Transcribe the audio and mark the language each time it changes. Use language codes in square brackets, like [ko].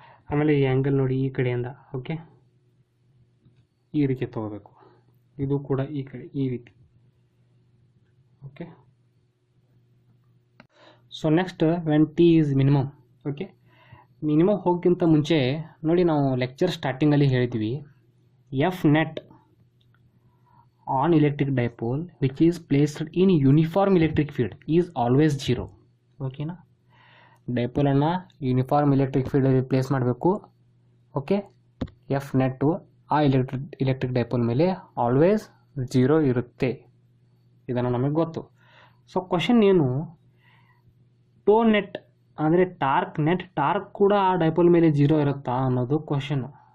[kn] ಆಮೇಲೆ ಈ ಆ್ಯಂಗಲ್ ನೋಡಿ ಈ ಕಡೆಯಿಂದ ಓಕೆ ಈ ರೀತಿ ತೊಗೋಬೇಕು, ಇದು ಕೂಡ ಈ ಕಡೆ ಈ ರೀತಿ. [en] Okay, so next when T is minimum. [kn] Okay, minimum ಹೋಗೋಕ್ಕಿಂತ ಮುಂಚೆ ನೋಡಿ ನಾವು ಲೆಕ್ಚರ್ ಸ್ಟಾರ್ಟಿಂಗಲ್ಲಿ ಹೇಳಿದ್ವಿ [en] F net on electric dipole which is placed in uniform electric field is always 0. [kn] ಓಕೆನಾ, ಡೈಪೋಲನ್ನು ಯೂನಿಫಾರ್ಮ್ ಎಲೆಕ್ಟ್ರಿಕ್ ಫೀಲ್ಡಲ್ಲಿ ಪ್ಲೇಸ್ ಮಾಡಬೇಕು. ಓಕೆ, ಎಫ್ ನೆಟ್ಟು ಆ ಎಲೆಕ್ಟ್ರಿಕ್ ಡೈಪೋಲ್ ಮೇಲೆ ಆಲ್ವೇಸ್ 0 ಇರುತ್ತೆ, ಇದನ್ನು ನಮಗೆ ಗೊತ್ತು. ಸೊ ಕ್ವಶನ್ ಏನು, ಟೋ ನೆಟ್ ಅಂದರೆ ಟಾರ್ಕ್ ಕೂಡ ಆ ಡೈಪೋಲ್ ಮೇಲೆ 0 ಇರುತ್ತಾ ಅನ್ನೋದು ಕ್ವಶನ್ನು.